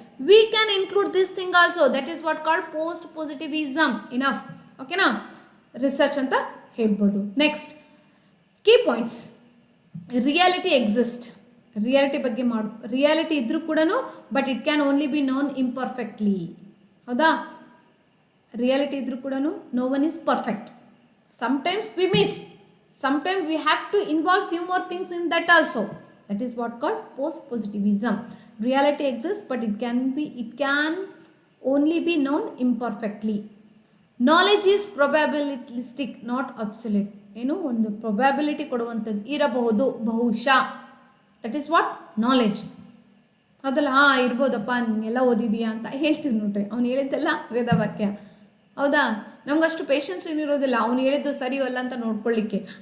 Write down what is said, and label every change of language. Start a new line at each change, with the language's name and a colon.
English: We can include this thing also. That is what called post positivism. Enough. ಓಕೆನಾ?
Kannada: Research ಅಂತ ಹೇಳ್ಬೋದು.
English: Next key points. Reality exist.
Kannada: Reality ಬಗ್ಗೆ reality ಇದ್ರೂ ಕೂಡ
English: But it can only be known imperfectly.
Kannada: ಹೌದಾ? Reality ಇದ್ರೂ ಕೂಡ
English: No one is perfect. Sometimes we miss, sometimes we have to involve few more things in that also. That is what called post positivism. Reality exists but it can only be known imperfectly. Knowledge is probabilistic, not absolute.
Kannada: ಏನು ಒಂದು probability ಕೊಡುವಂಥದ್ದು, ಇರಬಹುದು, ಬಹುಶಃ.
English: That is what knowledge.
Kannada: ಅದಲ್ಲ ಇರ್ಬೋದಪ್ಪ, ನೀನೆಲ್ಲ ಓದಿದೀಯಾ ಅಂತ ಹೇಳ್ತೀವಿ ನೋಡ್ರಿ. ಅವ್ನು ಹೇಳಿದ್ದೆಲ್ಲ ವೇದವಾಕ್ಯ. ಹೌದಾ? ನಮಗಷ್ಟು ಪೇಷನ್ಸ್ ಏನಿರೋದಿಲ್ಲ ಅವ್ನು ಹೇಳಿದ್ದು ಸರಿಯೋ ಅಲ್ಲ ಅಂತ ನೋಡ್ಕೊಳ್ಳಿಕ್ಕೆ.